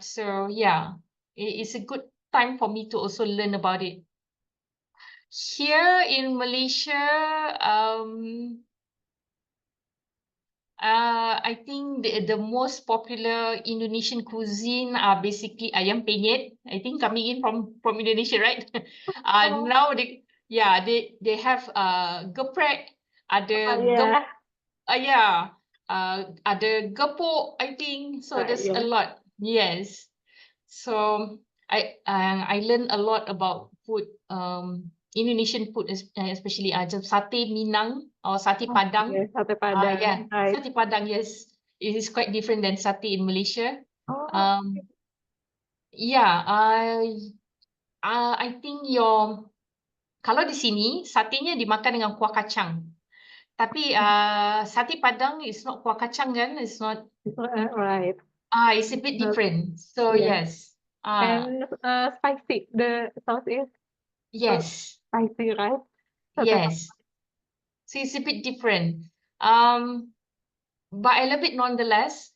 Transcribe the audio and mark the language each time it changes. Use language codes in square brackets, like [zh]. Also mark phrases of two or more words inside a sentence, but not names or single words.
[en] So yeah, it's a good time for me to also learn about it. Here in Malaysia, I think the most popular Indonesian cuisine are basically ayam penyet. I think coming in from Indonesia, right? Now they have geprek, ada Yeah. [ms] ada gepuk, [en] I think. So there's a Yeah. lot. Yes. So I learned a lot about food, Indonesian food, especially sate Minang or sate Padang. Yeah, sate Padang, Yeah, right. sate Padang, yes. It is quite different than sate in Malaysia. Oh, Yeah, I think [ms] kalau di sini satenya dimakan dengan kuah kacang. Tapi sate Padang [en] is not [ms] kuah kacang kan? [en] It's not. right. It's a bit different. So Yeah. yes. And spicy. The sauce is Yes. spicy, right? Sate Yes. So it's a bit different. But I love it nonetheless.